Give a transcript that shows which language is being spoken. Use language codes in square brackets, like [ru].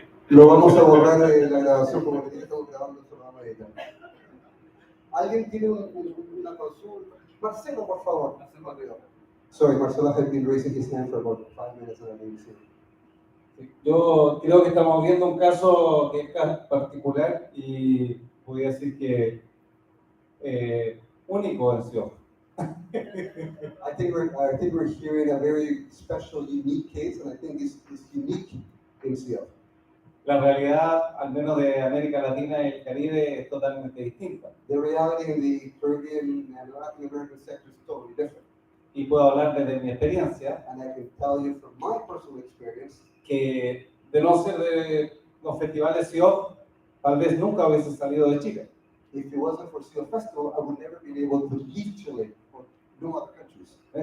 [es] Lo vamos a borrar de la grabación porque ya estamos grabando, eso lo vamos a editar. ¿Alguien tiene una consulta? Marcelo, por favor. [en] Sorry, Marcelo has been raising his hand for about 5 minutes and I didn't see it. [es] Yo creo que estamos viendo un caso que es particular y podría decir que único en sí. [en] I think we're hearing a very special, unique case, and I think it's unique in CF. [es] La realidad, al menos de América Latina y el Caribe, es totalmente distinta. [en] The reality in the Caribbean and Latin American sector is totally different. [es] Y puedo hablar desde mi experiencia, [en] And I can tell you from my personal experience [es] que de no ser de los festivales CIOF, tal vez nunca hubiese salido de Chile. [en] if it wasn't for CF Festival, I would never be able to leave Chile or no other countries.